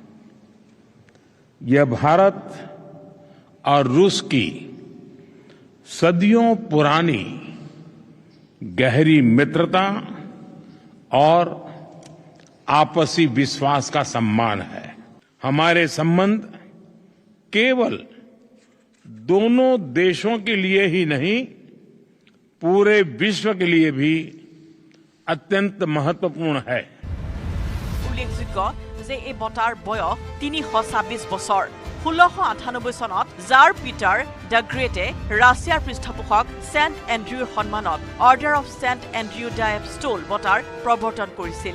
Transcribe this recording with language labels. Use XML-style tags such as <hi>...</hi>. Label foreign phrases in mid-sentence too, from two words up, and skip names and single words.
<hi>यह भारत और रूस की सदियों पुरानी गहरी मित्रता और आपसी विश्वास का सम्मान है। हमारे संबंध केवल दोनों देशों के लिए ही नहीं पूरे विश्व के लिए भी अत्यंत महत्वपूर्ण है।</hi> <as>উল্লেখযোগ্য যে এই বঁটাৰ বয়স 326 বছৰ 1698 চনত জাৰ পিটাৰ দ্য গ্ৰেটে ৰাছিয়াৰ পৃষ্ঠপোষক ছেণ্ট এণ্ড্ৰিউৰ সন্মানত অৰ্ডাৰ অফ ছেণ্ট এণ্ড্ৰিউ দ্য এপষ্টল বঁটাৰ প্ৰৱৰ্তন কৰিছিল।</as>